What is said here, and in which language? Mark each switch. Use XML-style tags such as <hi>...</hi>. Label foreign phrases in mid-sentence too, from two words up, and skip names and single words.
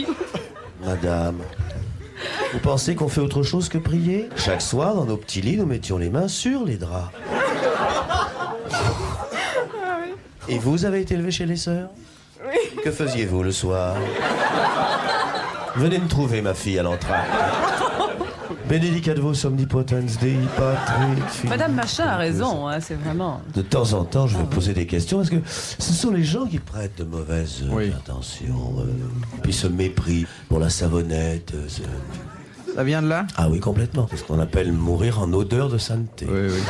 <fr>Madame, vous pensez qu'on fait autre chose que prier? Chaque soir, dans nos petits lits, nous mettions les mains sur les draps. Et vous avez été élevé chez les sœurs? Oui. Que faisiez-vous le soir? Venez me trouver, ma fille, à l'entracte.</fr> <la>Benedicat vos omnipotens Dei Patri Filii.</la> <fr>Madame Machin a raison, hein, c'est vraiment. De temps en temps, je vais poser des questions parce que ce sont les gens qui prêtent de mauvaises Oui. intentions. Puis ce mépris pour la savonnette. Ça vient de là? Ah oui, complètement. C'est ce qu'on appelle mourir en odeur de sainteté. Oui, oui.</fr>